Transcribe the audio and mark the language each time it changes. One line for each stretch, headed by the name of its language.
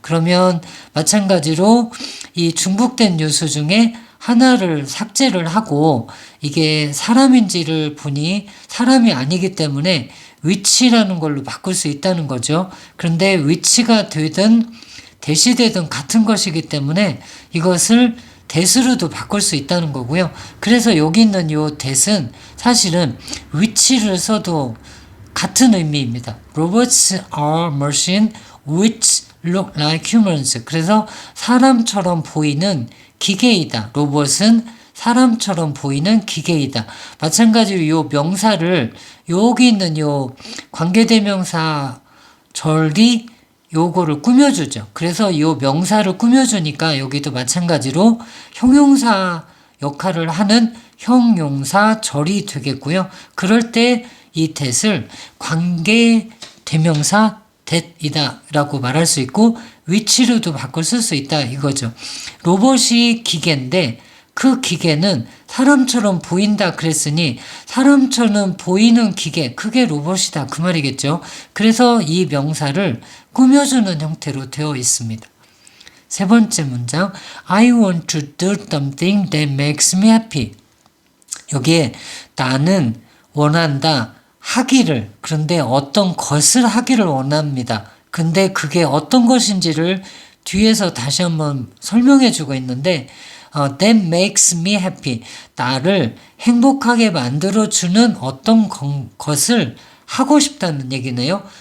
Korean: 그러면 마찬가지로 이 중복된 요소 중에 하나를 삭제를 하고 이게 사람인지를 보니 사람이 아니기 때문에 위치라는 걸로 바꿀 수 있다는 거죠. 그런데 위치가 되든 대시되든 같은 것이기 때문에 이것을 that으로도 바꿀 수 있다는 거고요. 그래서 여기 있는 요 that은 사실은 위치를 써도 같은 의미입니다.
English: Robots are machines which look like humans.
Korean: 그래서 사람처럼 보이는 기계이다. 로봇은 사람처럼 보이는 기계이다. 마찬가지로 요 명사를 여기 있는 요 관계대명사 절이 요거를 꾸며주죠. 그래서 요 명사를 꾸며주니까 여기도 마찬가지로 형용사 역할을 하는 형용사절이 되겠고요. 그럴 때 이 that을 관계대명사 that이다 라고 말할 수 있고 위치로도 바꿔 쓸 수 있다 이거죠. 로봇이 기계인데 그 기계는 사람처럼 보인다 그랬으니 사람처럼 보이는 기계 그게 로봇이다 그 말이겠죠. 그래서 이 명사를 꾸며주는 형태로 되어 있습니다. 세 번째 문장
English: I want to do something that makes me happy.
Korean: 여기에 나는 원한다 하기를 그런데 어떤 것을 하기를 원합니다. 근데 그게 어떤 것인지를 뒤에서 다시 한번 설명해 주고 있는데
English: that makes me happy.
Korean: 나를 행복하게 만들어주는 어떤 것을 하고 싶다는 얘기네요.